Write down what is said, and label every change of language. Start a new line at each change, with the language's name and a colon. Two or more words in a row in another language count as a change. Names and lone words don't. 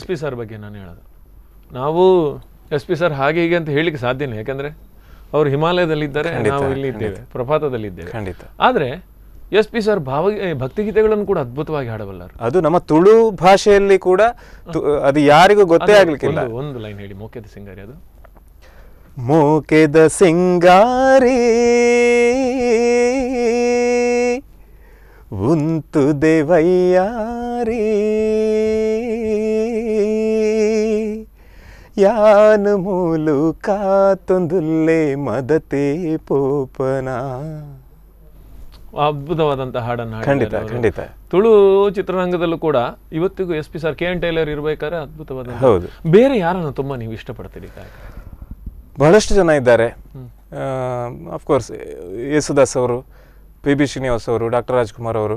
Kannada: ಎಸ್ ಪಿ ಸರ್ ಬಗ್ಗೆ ನಾನು ಹೇಳೋದು, ನಾವು ಎಸ್ ಪಿ ಸರ್ ಹಾಗೆ ಹೀಗೆ ಅಂತ ಹೇಳಿಕ್ಕೆ ಸಾಧ್ಯನೇ, ಯಾಕಂದ್ರೆ ಅವರು ಹಿಮಾಲಯದಲ್ಲಿದ್ದಾರೆ, ನಾವು ಇಲ್ಲಿ ಇದ್ದೇವೆ, ಪ್ರಪಾತದಲ್ಲಿದ್ದೇವೆ. ಖಂಡಿತ. ಆದ್ರೆ ಎಸ್ ಪಿ ಸರ್ ಭಕ್ತಿಗೀತೆಗಳನ್ನು ಕೂಡ ಅದ್ಭುತವಾಗಿ ಹಾಡಬಲ್ಲರು. ಅದು ನಮ್ಮ ತುಳು ಭಾಷೆಯಲ್ಲಿ ಕೂಡ ಅದು ಯಾರಿಗೂ ಗೊತ್ತೇ ಆಗ್ಲಿಕ್ಕಿಲ್ಲ. ಒಂದು ಲೈನ್ ಹೇಳಿ,
Tulu: ಮೋಕೆದ ಸಿಂಗಾರಿ. ಅದು ಮೋಕೆದ ಸಿಂಗಾರಿ ಉಂತು ದೇವಯ್ಯಾರಿ ಯಾನು ಮೂಲು ಕಾತೊಂದುಲ್ಲೆ ಮದತೆ ಪೋಪನ.
Kannada: ಅದ್ಭುತವಾದಂತಹ ಹಾಡನ್ನು ಖಂಡಿತ ಖಂಡಿತ. ತುಳು ಚಿತ್ರರಂಗದಲ್ಲೂ ಕೂಡ ಇವತ್ತಿಗೂ ಎಸ್ ಪಿ ಸರ್, ಕೆ ಎನ್ ಟೈಲರ್ ಇರ್ಬೇಕಾದ್ರೆ ಅದ್ಭುತವಾದ. ಹೌದು. ಬೇರೆ ಯಾರನ್ನು ತುಂಬಾ ನೀವು ಇಷ್ಟಪಡ್ತೀರಿ? ಬಹಳಷ್ಟು ಜನ ಇದ್ದಾರೆ. ಅಫ್ಕೋರ್ಸ್ ಯೇಸುದಾಸ್ ಅವರು, ಪಿ ಬಿ ಶ್ರೀನಿವಾಸ್ ಅವರು, ಡಾಕ್ಟರ್ ರಾಜ್ಕುಮಾರ್ ಅವರು.